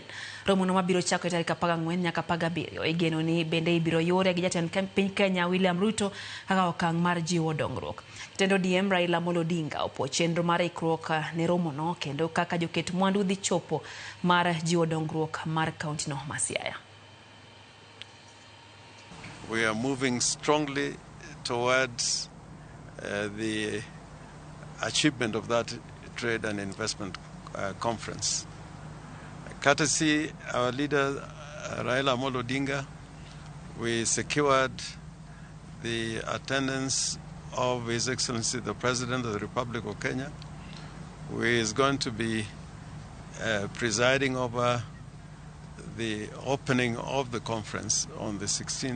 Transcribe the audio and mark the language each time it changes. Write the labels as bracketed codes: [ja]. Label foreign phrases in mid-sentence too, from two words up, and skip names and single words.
[luo] Romo no mabiro chako tarik 14 nyaka 17. Igeno ni bende ibiro yore gi jatend piny Kenya William Ruto kaka okang' mar jiwo dongruok. Jatend ODM Raila Odinga opuo chenro mar Ikruok ne romo no kendo kaka joket mwandu dhi chopo mar jiwo dongruok mar kaunti no ma Siaya. [en] We are moving strongly towards the achievement of that trade and investment conference. Courtesy our leader Raila Odinga, we secured the attendance of His Excellency the President of the Republic of Kenya, who is going to be presiding over the opening of the conference on the 16th.